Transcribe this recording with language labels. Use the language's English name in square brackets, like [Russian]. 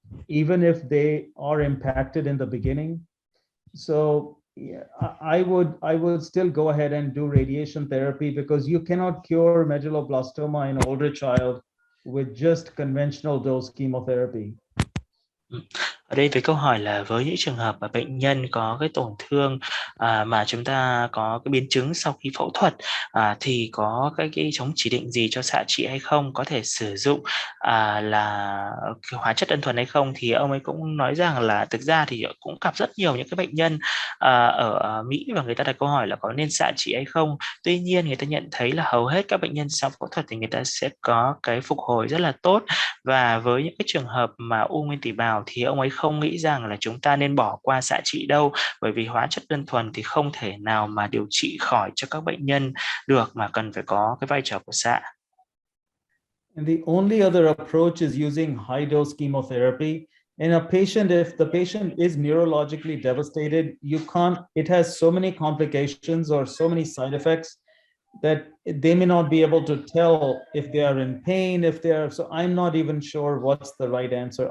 [English] even if they are impacted in the beginning. So yeah, I would still go ahead and do radiation therapy, because you cannot cure medulloblastoma in an older child with just conventional dose chemotherapy. [Vietnamese] Ở đây với câu hỏi là với những trường hợp mà bệnh nhân có cái tổn thương mà chúng ta có cái biến chứng sau khi phẫu thuật thì có cái chống chỉ định gì cho xạ trị hay không, có thể sử dụng là hóa chất đơn thuần hay không, thì ông ấy cũng nói rằng là thực ra thì cũng gặp rất nhiều những cái bệnh nhân ở Mỹ và người ta đặt câu hỏi là có nên xạ trị hay không. Tuy nhiên người ta nhận thấy là hầu hết các bệnh nhân sau phẫu thuật thì người ta sẽ có cái phục hồi rất là tốt, và với những cái trường hợp mà u nguyên tủy bào thì ông ấy không nghĩ rằng là chúng ta nên bỏ qua xạ trị đâu, bởi vì hóa chất đơn thuần thì không thể nào mà điều trị khỏi cho các bệnh nhân được, mà cần phải có cái vai trò của xạ. [English] And the only other approach is using high dose chemotherapy. In a patient, if the patient is neurologically devastated, you can't, it has so many complications or so many side effects that they may not be able to tell if they are in pain, if they are, so I'm not even sure what's the right answer.